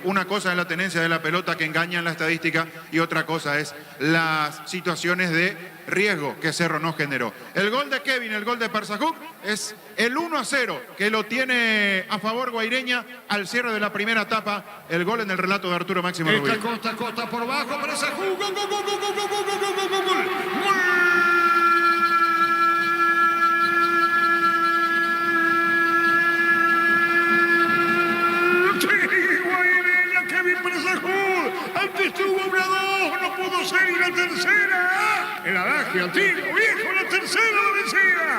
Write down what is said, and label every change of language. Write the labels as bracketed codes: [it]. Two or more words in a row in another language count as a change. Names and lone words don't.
[es] Una cosa es la tenencia de la pelota que engaña en la estadística y otra cosa es las situaciones de riesgo que Cerro no generó. El gol de Kevin, el gol de Parsajuk, es el 1-0 que lo tiene a favor Guaireña al cierre de la primera etapa. El gol en el relato de Arturo Máximo Rubio. Costa por bajo, Parsajuk, gol, gol, gol, gol, gol, gol, gol, gol, gol, gol. Antes estuvo 1-2, no pudo ser, y la tercera. El adagio, al tiro, viejo, la tercera la vencía.